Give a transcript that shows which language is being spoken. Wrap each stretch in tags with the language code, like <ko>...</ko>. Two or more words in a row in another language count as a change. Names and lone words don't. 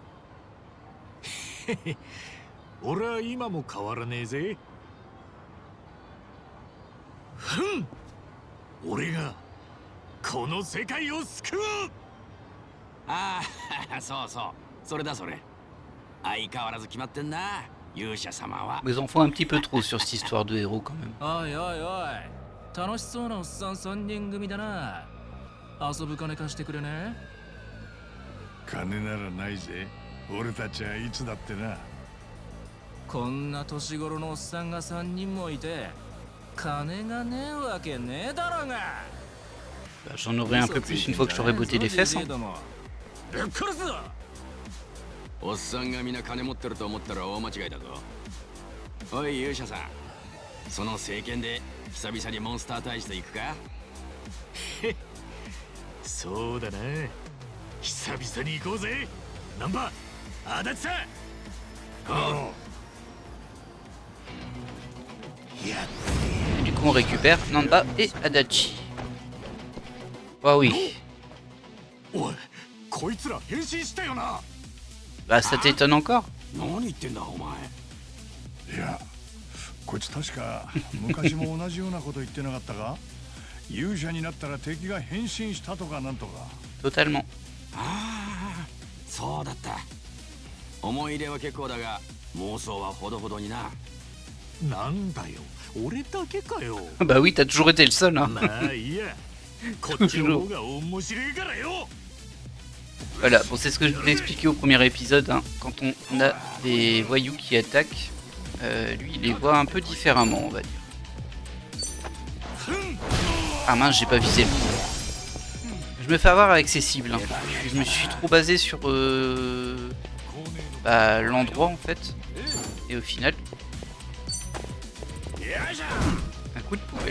<ja>俺は今も変わらねえぜ。ふん、俺がこの世界を救う。ああ、そうそう。それだそれ。相変わらず決まってんな。勇者様は。</ja> <fr>Mais ils en font un petit peu trop sur cette histoire de héros quand même.</fr> <ja>おいおいおい、楽しそうなおっさん3人組だな。遊ぶ金貸してくれね。金ならないぜ。俺たちはいつだってな。こんな年頃のおっさんが3人もいて、金がねえわけねえだろが。</ja> <fr>Bah, j'en aurai un peu plus une fois que je t'aurai botté les fesses. Hein.</fr> <ja>ぶっ殺すぞ。おっさんがみんな金持ってると思ったら大間違いだぞ。おい勇者さん、その聖剣で久々にモンスター大使と行くか。そうだな。久々に行こうぜ。ナンバー、足立さん。</ja> <fr>Et du coup, on récupère Nanba et Adachi. Ah oui.</fr> <ja>おい、こいつら変身したよな。</ja> <fr>Bah, ça t'étonne encore?</fr> <ja>何言ってんだお前。いや、こいつ確か昔も同じようなこと言ってなかったか？勇者になったら敵が変身したとかなんとか。</ja> <fr>Totalement.</fr> <ja>ああ、そうだった。思い入れは結構だが、妄想はほどほどにな。なんだよ、俺だけかよ。</ja> <fr>Bah oui, t'as toujours été le seul, hein.</fr> <ja>まあいいや、こっちの方が面白いからよ。</ja> <fr>Voilà, bon, c'est ce que je voulais expliquer au premier épisode, hein. Quand on a des voyous qui attaquent, lui il les voit un peu différemment, on va dire. Ah mince, j'ai pas visé le coup. Je me fais avoir avec ces cibles, hein. Je me suis trop basé sur l'endroit en fait, et au final, un coup de poubelle.</fr>